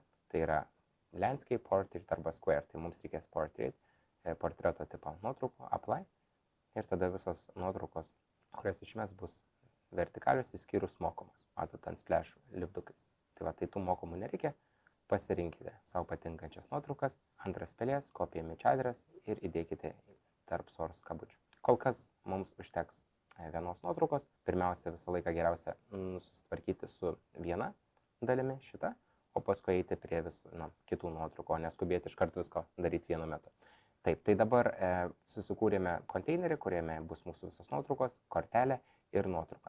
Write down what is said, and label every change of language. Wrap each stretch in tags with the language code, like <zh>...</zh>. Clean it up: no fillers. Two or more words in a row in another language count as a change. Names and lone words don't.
<lt>Tai yra landscape, portrait arba square. Tai mums reikės portreto tipo nuotraukų, apply. Ir tada visos nuotraukos, kurias išmes, bus vertikalios įskyrus mokomas. Matot ant splash lipdukais. Tai va, tai tų mokomų nereikia. Pasirinkite savo patinkančias nuotraukas, antras pelės,</lt> <en>copy image address</en> <lt>ir įdėkite tarp source kabučių. Kol kas mums užteks vienos nuotraukos. Pirmiausia, visą laiką geriausia susitvarkyti su viena dalimi šitą, o paskui eiti prie visų kitų nuotraukų, o neskubėti iškart visko daryti vienu metu. Taip, tai dabar susikūrėme konteinerį, kuriame bus mūsų visos nuotraukos, kortelė ir nuotrauka.</lt>